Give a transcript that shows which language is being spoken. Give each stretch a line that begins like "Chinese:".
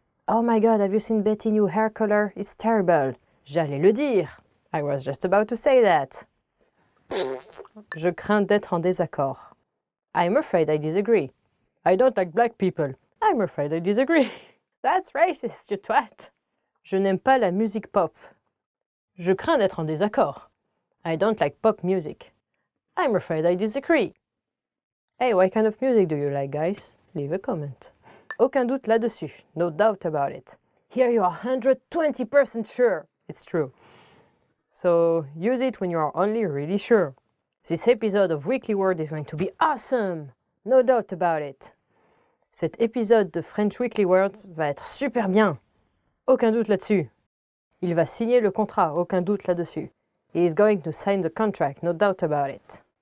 English: Oh my God, have you seen Betty's new hair color? It's terrible.
French: J'allais le dire.
English: I was just about to say that.
French: Je crains d'être en désaccord.
English: I'm afraid I disagree. I don't like black people. I'm afraid I disagree. That's racist, you twat.
French: Je n'aime pas la musique pop. Je crains d'être en désaccord.
English: I don't like pop music. I'm afraid I disagree. Hey, what kind of music do you like, guys? Leave a comment.
French: Aucun doute là-dessus.
English: No doubt about it. Here you are 120% sure. It's true. So use it when you are only really sure. This episode of Weekly Word is going to be awesome. No doubt about it.
French: Cet épisode de French Weekly Words va être super bien. Aucun doute là-dessus. Il va signer le contrat, aucun doute là-dessus.
English: He is going to sign the contract, no doubt about it.